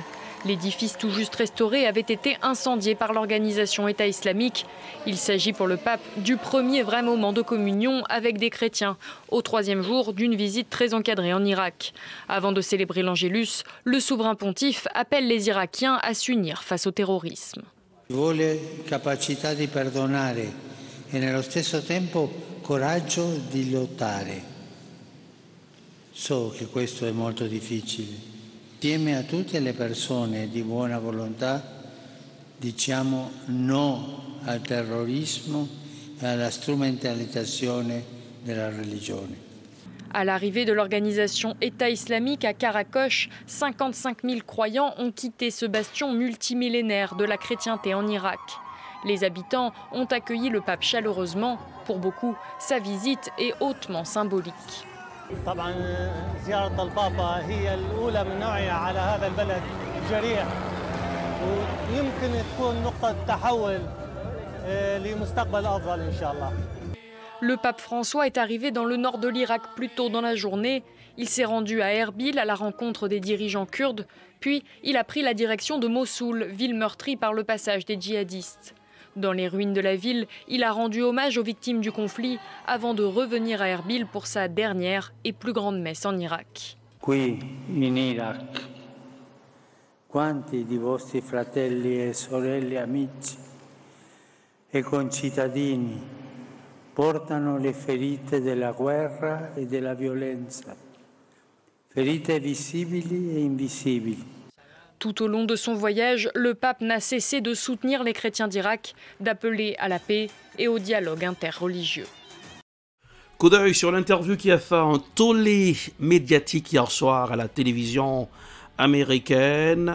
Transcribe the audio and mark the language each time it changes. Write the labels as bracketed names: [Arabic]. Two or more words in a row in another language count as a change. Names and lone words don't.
[French] L'édifice tout juste restauré avait été incendié par l'organisation État islamique. Il s'agit pour le pape du premier vrai moment de communion avec des chrétiens, au 3e jour d'une visite très encadrée en Irak. Avant de célébrer l'Angélus, le souverain pontife appelle les Irakiens à s'unir face au terrorisme. [Italian] Vuole capacità di perdonare e nello stesso tempo coraggio di lottare. So che questo è molto difficile. Insieme a tutte le persone di buona volontà diciamo no al terrorismo e alla strumentalizzazione della religione. [French] À l'arrivée de l'organisation État islamique à Karakosh, 55 000 croyants ont quitté ce bastion multimillénaire de la chrétienté en Irak. Les habitants ont accueilli le pape chaleureusement. Pour beaucoup, sa visite est hautement symbolique. [Arabic] طبعا زيارة البابا هي الأولى من نوعها على هذا البلد الجريح ويمكن تكون نقطة تحول لمستقبل أفضل إن شاء الله. [French] Le pape François est arrivé dans le nord de l'Irak plus tôt dans la journée. Il s'est rendu à Erbil à la rencontre des dirigeants kurdes, puis il a pris la direction de Mossoul, ville meurtrie par le passage des djihadistes. Dans les ruines de la ville, il a rendu hommage aux victimes du conflit avant de revenir à Erbil pour sa dernière et plus grande messe en Irak. [Italian] Qui in Iraq, quanti di vostri fratelli e sorelle amici e concittadini portano le ferite della guerra e della violenza, ferite visibili e invisibili. [French] Tout au long de son voyage, le pape n'a cessé de soutenir les chrétiens d'Irak, d'appeler à la paix et au dialogue interreligieux. Coup d'œil sur l'interview qui a fait un tollé médiatique hier soir à la télévision américaine.